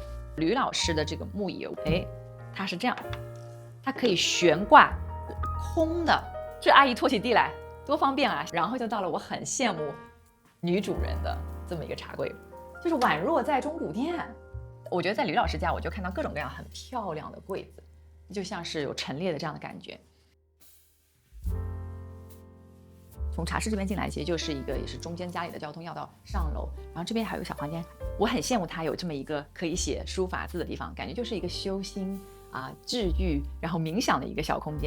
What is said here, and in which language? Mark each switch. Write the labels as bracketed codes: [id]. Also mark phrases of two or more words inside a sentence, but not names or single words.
[zh] 呂老師的這個木椅，它是這樣，它可以懸掛，空的。這阿姨拖起地來多方便啊！然後就到了我很羨慕女主人的這麼一個茶櫃，就是宛若在中古店。我覺得在呂老師家，我就看到各種各樣很漂亮的櫃子。就像是有陳列的這樣的感覺。從茶室這邊進來，其實就是一個也是中間家裡的交通要道上樓，然後這邊還有個小房間。我很羨慕它有這麼一個可以寫書法字的地方，感覺就是一個修心啊、治癒，然後冥想的一個小空間。